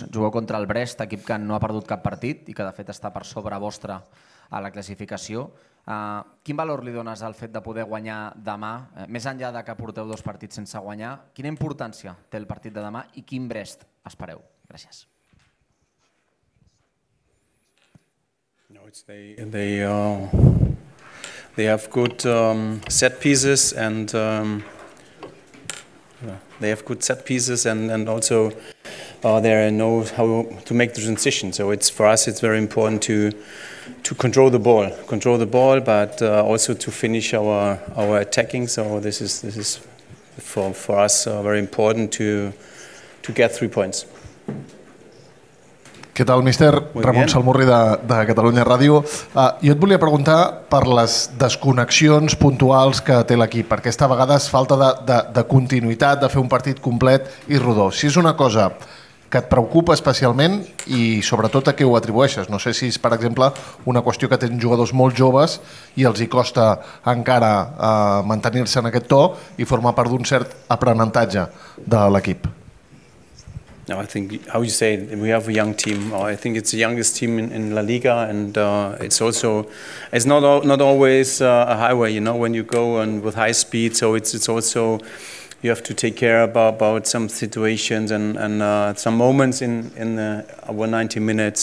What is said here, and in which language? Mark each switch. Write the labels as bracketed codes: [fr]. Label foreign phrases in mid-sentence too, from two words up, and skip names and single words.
[ca] jugueu contra el Brest, equip que no ha perdut cap partit i que de fet està per sobre vostre a la classificació. Quin valor li dones al fet de poder guanyar demà, més enllà de que porteu 2 partits sense guanyar? Quina importància té el partit de demà i quin Brest espereu? Gràcies. [en] They have good set pieces and also they know how to make the transition. So for us it's very important to control the ball, but also to finish our attacking. So this is for us very important to get 3 points. [ca] Què tal, míster? Ramon Salmurri de Catalunya Ràdio. Jo et volia preguntar per les desconnexions puntuals que té l'equip, perquè aquesta vegada és falta de continuïtat, de fer un partit complet i rodó. Si és una cosa que et preocupa especialment i sobretot a què ho atribueixes. No sé si és, per exemple, una qüestió que tenen jugadors molt joves i els hi costa encara mantenir-se en aquest to i formar part d'un cert aprenentatge de l'equip. [en] No, I think, how you say it, we have a young team. I think it's the youngest team in La Liga, and it's not always a highway, you know, when you go and with high speed. So it's also you have to take care about some situations and some moments in our 90 minutes.